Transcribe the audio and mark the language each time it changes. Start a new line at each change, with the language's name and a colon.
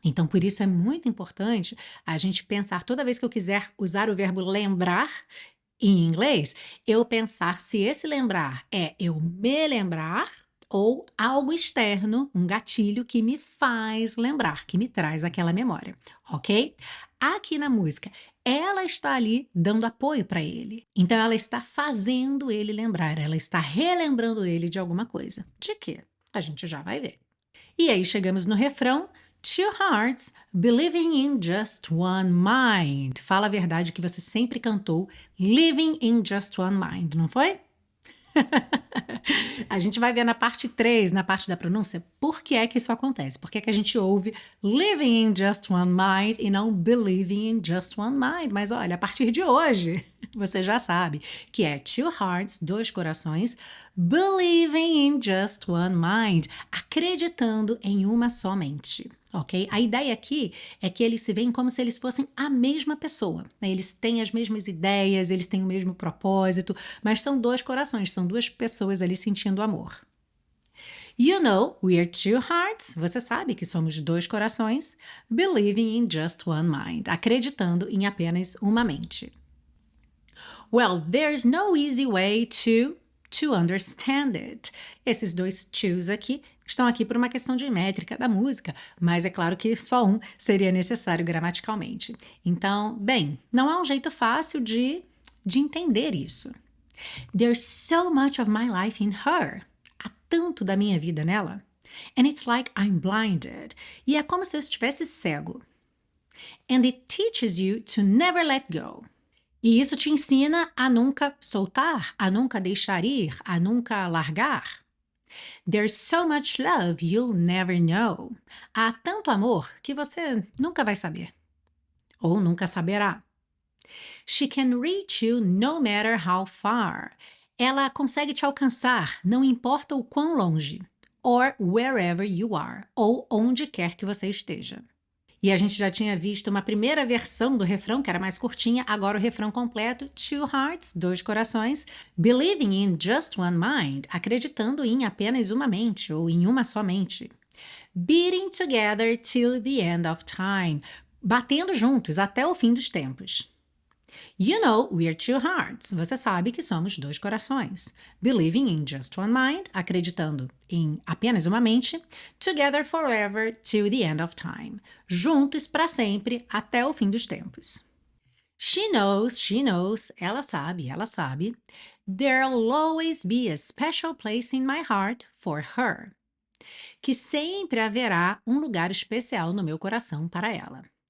Portuguese: Então por isso é muito importante a gente pensar toda vez que eu quiser usar o verbo lembrar em inglês, eu pensar se esse lembrar é eu me lembrar ou algo externo, um gatilho que me faz lembrar, que me traz aquela memória, ok? Aqui na música, ela está ali dando apoio para ele. Então ela está fazendo ele lembrar, ela está relembrando ele de alguma coisa. De quê? A gente já vai ver. E aí chegamos no refrão.
English: Two hearts believing in just one mind.
Portuguese: Fala a verdade que você sempre cantou
English: living in just one mind,
Portuguese: não foi? A gente vai ver na parte 3, na parte da pronúncia, por que é que isso acontece. Por que é que a gente ouve
English: living in just one mind
Portuguese: e não
English: believing in just one mind.
Portuguese: Mas olha, a partir de hoje, você já sabe que é
English: two hearts,
Portuguese: dois corações,
English: believing in just one mind,
Portuguese: acreditando em uma só mente. Ok? A ideia aqui é que eles se veem como se eles fossem a mesma pessoa, né? Eles têm as mesmas ideias, eles têm o mesmo propósito, mas são dois corações, são duas pessoas ali sentindo amor.
English: You know, we're two hearts.
Portuguese: Você sabe que somos dois corações,
English: believing in just one mind,
Portuguese: acreditando em apenas uma mente.
English: Well, there's no easy way to understand it.
Portuguese: Esses dois to's aqui estão aqui por uma questão de métrica da música, mas é claro que só um seria necessário gramaticalmente. Então, bem, não há um jeito fácil de entender isso.
English: There's so much of my life in her.
Portuguese: Há tanto da minha vida nela.
English: And it's like I'm blinded.
Portuguese: E é como se eu estivesse cego.
English: And it teaches you to never let go.
Portuguese: E isso te ensina a nunca soltar, a nunca deixar ir, a nunca largar.
English: There's so much love you'll never know.
Portuguese: Há tanto amor que você nunca vai saber. Ou nunca saberá.
English: She can reach you no matter how far.
Portuguese: Ela consegue te alcançar, não importa o quão longe.
English: Or wherever you are.
Portuguese: Ou onde quer que você esteja. E a gente já tinha visto uma primeira versão do refrão, que era mais curtinha, agora o refrão completo,
English: two hearts,
Portuguese: dois corações,
English: believing in just one mind,
Portuguese: acreditando em apenas uma mente, ou em uma só mente.
English: Beating together till the end of time,
Portuguese: batendo juntos até o fim dos tempos.
English: You know, we're two hearts.
Portuguese: Você sabe que somos dois corações.
English: Believing in just one mind,
Portuguese: acreditando em apenas uma mente.
English: Together forever till the end of time.
Portuguese: Juntos para sempre até o fim dos tempos.
English: She knows,
Portuguese: ela sabe, ela sabe.
English: There'll always be a special place in my heart for her.
Portuguese: Que sempre haverá um lugar especial no meu coração para ela.